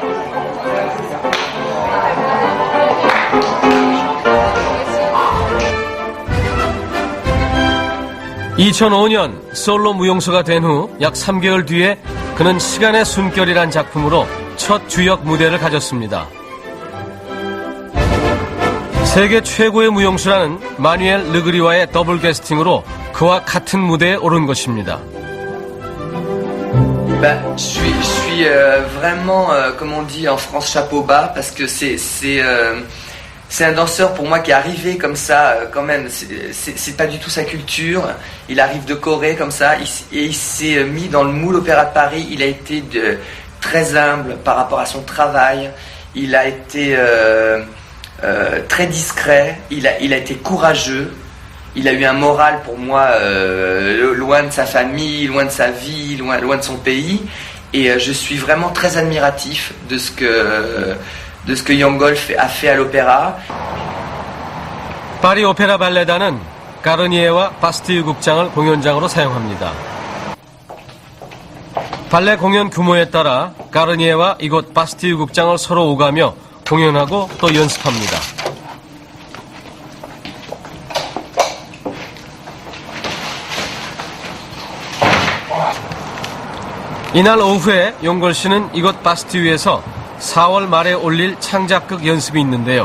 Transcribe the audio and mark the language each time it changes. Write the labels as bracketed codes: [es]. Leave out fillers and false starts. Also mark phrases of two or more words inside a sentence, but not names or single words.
[ko] (2005년) 솔로 무용수가 된 후 약 3개월 뒤에 그는 시간의 숨결이란 작품으로 첫 주역 무대를 가졌습니다. 세계 최고의 무용수라는 마뉴엘 르그리와의 더블 캐스팅으로 그와 같은 무대에 오른 것입니다. [fr] Je suis vraiment, comme on dit en France, chapeau bas, parce que c'est un danseur pour moi qui est arrivé comme ça, quand même. C'est pas du tout sa culture. Il arrive de Corée comme ça, et il s'est mis dans le moule Opéra de Paris. Il a été très humble par rapport à son travail. Il a été très discret. Il a été courageux. Il a eu un moral pour moi loin de sa famille, loin de sa vie, loin de son pays. Et je suis vraiment très admiratif de ce que 용걸 a fait à l'opéra. [ko] 파리 오페라 발레단은 가르니에와 바스티유 극장을 공연장으로 사용합니다. 발레 공연 규모에 따라 가르니에와 이곳 바스티유 극장을 서로 오가며 공연하고 또 연습합니다. 이날 오후에 용걸 씨는 이곳 바스티유에서 4월 말에 올릴 창작극 연습이 있는데요.